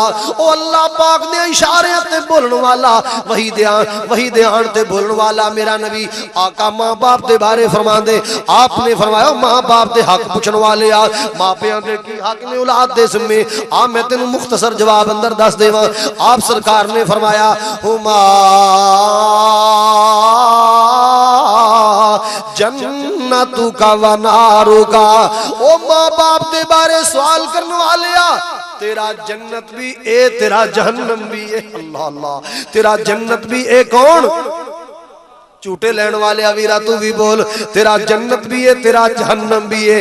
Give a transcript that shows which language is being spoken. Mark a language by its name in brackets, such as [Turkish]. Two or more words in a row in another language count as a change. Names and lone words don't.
[Punjabi] او اللہ پاک دے اشارے تے بولن والا، وحی دھیان تے بولن والا میرا نبی آقا ماں باپ دے بارے فرماندے. آپ نے فرمایا ماں باپ دے حق پچھن والے آ، ماں پیو دے کی حق نے اولاد دے ذمے آ. میں تینوں مختصر جواب اندر دس دیواں. آپ سرکار نے فرمایا, [Arabic] هما جنتك ونارك. [Punjabi] او ماں باپ دے بارے سوال کرن والے آ، تیرا جنت وی اے، تیرا جہنم وی اے. اللہ اللہ۔ تیرا جنت وی اے کون? جھوٹے لین والے ویرا توں وی بول، تیرا جنت وی ہے تیرا جہنم وی ہے.